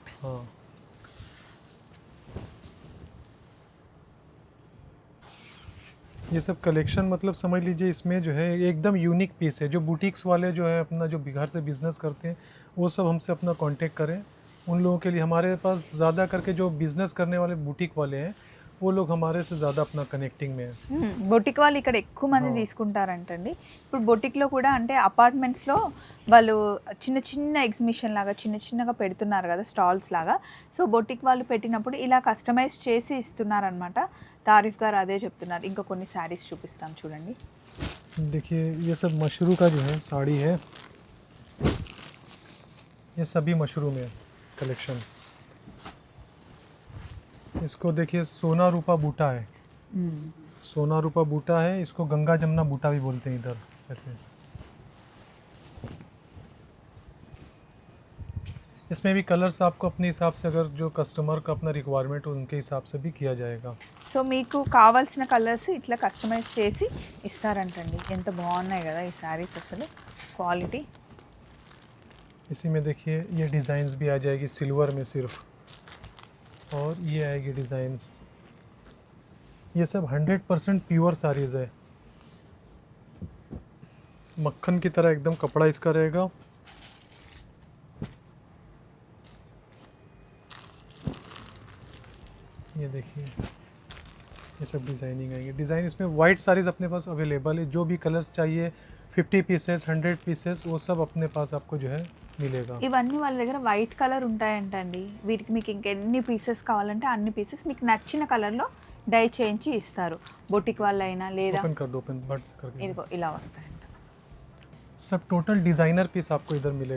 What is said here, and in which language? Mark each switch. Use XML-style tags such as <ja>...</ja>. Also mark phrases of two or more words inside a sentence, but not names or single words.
<hi>हाँ ये सब कलेक्शन मतलब समझ लीजिए इसमें जो है एकदम</hi> <en>unique piece</en> <hi>है. जो बुटीक्स वाले जो है अपना जो घर से बिज़नेस करते हैं वो सब हमसे अपना कांटेक्ट करें. उन लोगों के लिए हमारे पास ज़्यादा करके जो बिज़नेस करने वाले बुटीक वाले हैं वो लोग हमारे से ज़्यादा अपना कनेक्टिंग में है.</hi> <te>బొటిక్ వాళ్ళు ఇక్కడ ఎక్కువ మంది తీసుకుంటారంటండి. ఇప్పుడు బొటిక్లో కూడా అంటే అపార్ట్మెంట్స్లో వాళ్ళు చిన్న చిన్న ఎగ్జిబిషన్ లాగా చిన్నగా పెడుతున్నారు కదా, స్టాల్స్ లాగా. సో బొటిక్ వాళ్ళు పెట్టినప్పుడు ఇలా కస్టమైజ్ చేసి ఇస్తున్నారనమాట. తారీఫ్ గారు అదే చెప్తున్నారు. ఇంకా కొన్ని శారీస్ చూపిస్తాం చూడండి.</te> <hi>देखिए ये सब मशरू का जो है साड़ी है, ये सभी मशरू में कलेक्शन. इसको देखिए सोना रूपा बूटा है, सोना रूपा बूटा है. इसको गंगा जमुना बूटा भी बोलते हैं इधर. ऐसे इसमें भी कलर्स आपको अपने हिसाब से, अगर जो कस्टमर का अपना रिक्वायरमेंट हो उनके हिसाब से भी किया जाएगा.</hi> <te>సో మీకు కావాల్సిన కలర్స్ ఇట్లా కస్టమైజ్ చేసి ఇస్తారంటండి. ఎంత బాగున్నాయి కదా ఈ శారీస్, అసలు క్వాలిటీ.</te> <hi>इसी में देखिए ये डिज़ाइंस भी आ जाएगी सिल्वर में सिर्फ, और ये आएगी डिज़ाइंस. ये सब 100% प्योर साड़ीज़ है, मक्खन की तरह एकदम कपड़ा इसका रहेगा. ये देखिए ये सब डिज़ाइनिंग आएगी. डिज़ाइन इसमें</hi> <en>white sarees</en> <hi>अपने पास अवेलेबल है. जो भी कलर्स चाहिए 50 पीसेस 100 पीसेस वो सब अपने पास आपको जो है मिलेगा.</hi> <te>ఇవన్నీ వాళ్ళ దగ్గర</te> <en>white colour</en> <te>ఉంటాయంటండి. వీటికి మీకు ఇంకెన్ని పీసెస్ కావాలంటే అన్ని పీసెస్ మీకు నచ్చిన కలర్లో డై చేయించి ఇస్తారు. బొటిక్ వాళ్ళైనా లేదా</te> <hi>ओपन कर दो, ओपन बट करके.</hi> <te>ఇదిగో ఇలా వస్తాయంట.</te> <hi>सब</hi> <en>total designer piece</en> <hi>आपको इधर मिलेगा.</hi>